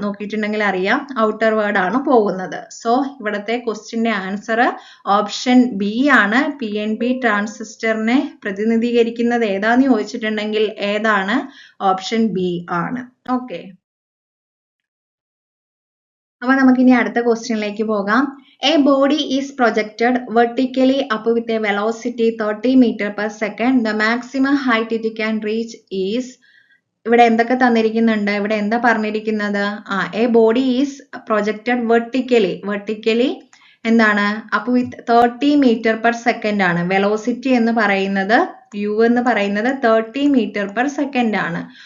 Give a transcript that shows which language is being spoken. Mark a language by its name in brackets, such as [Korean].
[Malayalam] നോക്കിയിട്ടുണ്ടെങ്കിൽ അറിയാം, outer word ആണ് പോകുന്നത്. സോ ഇവിടുത്തെ ക്വസ്റ്റ്യന്റെ ആൻസർ ഓപ്ഷൻ ബി ആണ്. PNP ട്രാൻസിസ്റ്ററിനെ പ്രതിനിധീകരിക്കുന്നത് ഏതാന്ന് ചോദിച്ചിട്ടുണ്ടെങ്കിൽ ഏതാണ്, ഓപ്ഷൻ ബി ആണ്. ഓക്കെ, അപ്പൊ നമുക്കിനി അടുത്ത ക്വസ്റ്റ്യനിലേക്ക് പോകാം. [English] A body is projected vertically up with a velocity 30 meter per second. The maximum height it can reach is, [Malayalam] ഇവിടെ എന്തൊക്കെ തന്നിരിക്കുന്നുണ്ട്, ഇവിടെ എന്താ പറഞ്ഞിരിക്കുന്നത്, [English] a body is projected vertically [Malayalam] എന്താണ്, അപ്പൊ [English] With 30 metre per second ആണ്. [Malayalam] വെലോസിറ്റി എന്ന് പറയുന്നത് u എന്ന് പറയുന്നത് 30 മീറ്റർ പെർ സെക്കൻഡ് ആണ്.